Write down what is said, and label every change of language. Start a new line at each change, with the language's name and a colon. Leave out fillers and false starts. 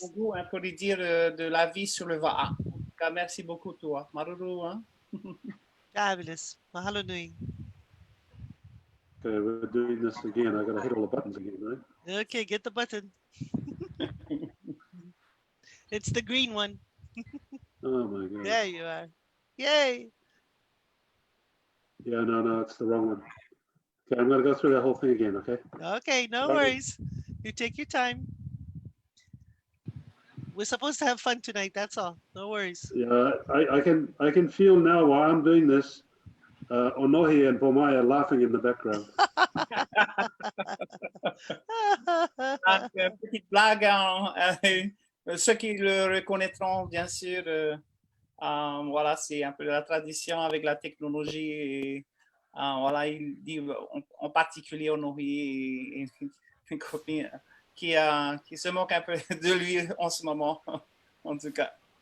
French: Togo, hein, pour lui dire de la vie sur le Va'a. En tout cas, merci beaucoup, toi. Maruru, hein?
English: Fabulous. Mahalo nui. Okay, we're doing this again. I got to hit all the buttons again, right? Okay, get the button. It's the green one. Oh my god. There you are. Yay. Yeah, no, it's the wrong one. Okay, I'm going to go through that whole thing again, okay? Okay, no Okay. worries. You take your time. We're supposed to have fun tonight, that's all. No worries. Yeah, I can feel now while I'm doing this, Onohi and Pomai are laughing in the background.
French: Donc, petite blague, hein, ceux qui le reconnaîtront, bien sûr, voilà, c'est un peu la tradition avec la technologie. Et, voilà, il dit en particulier Onohi et une copine qui se moque un peu de lui en ce moment, en tout cas.